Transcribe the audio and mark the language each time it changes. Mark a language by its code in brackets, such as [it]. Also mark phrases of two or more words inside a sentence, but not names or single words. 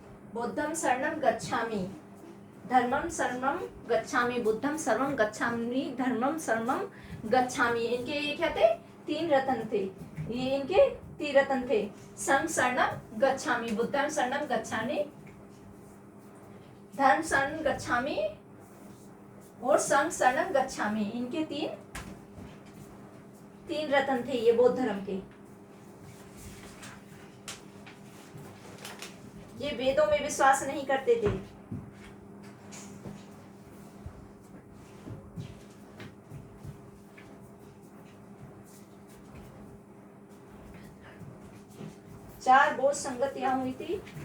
[pi] बुद्धम शरणम गच्छामि, धर्मम शरणम गच्छामि, बुद्धम शरणम गच्छामि, धर्मम शरणम गच्छामि। [hi] इनके ये क्या थे? 3 रत्न थे। ये इनके 3 रत्न थे। [pi] संघ शरणम गच्छामि, बुद्धम शरणम गच्छामि, धर्म शरणम गच्छामि और संघ शरणम गच्छामि। [hi] इनके 3 रत्न थे ये बौद्ध धर्म के। ये वेदों में विश्वास नहीं करते थे। चार बौद्ध संगतियां हुई थी।